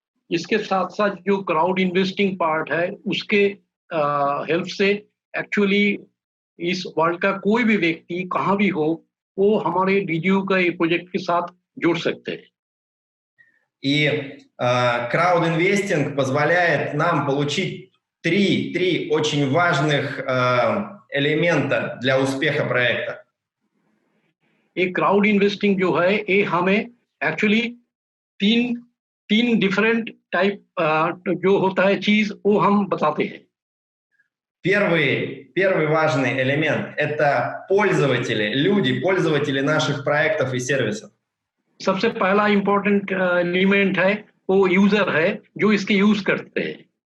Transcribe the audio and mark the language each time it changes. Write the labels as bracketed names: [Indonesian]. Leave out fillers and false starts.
[Hindi] इसके साथ साथ जो क्राउड इन्वेस्टिंग पार्ट है उसके हेल्प से एक्चुअली इस वर्ल्ड का कोई भी व्यक्ति कहाँ भी हो वो हमारे डीडीयू का ये प्रोजेक्ट के साथ जुड़ सकते हैं। [Russian] И краудинвестинг позволяет нам получить три очень важных элемента для успеха проекта. [Hindi] एक क्राउड इन्वेस्टिंग जो है ये हमें एक्चुअली तीन डिफरेंट टाइप जो होता है चीज वो हम बताते हैं। [Russian] Первый важный элемент – это пользователи, люди, пользователи наших проектов и сервисов. [Hindi] सबसे पहला इम्पोर्टेंट एलिमेंट है वो यूजर है जो इसके यूज करते हैं।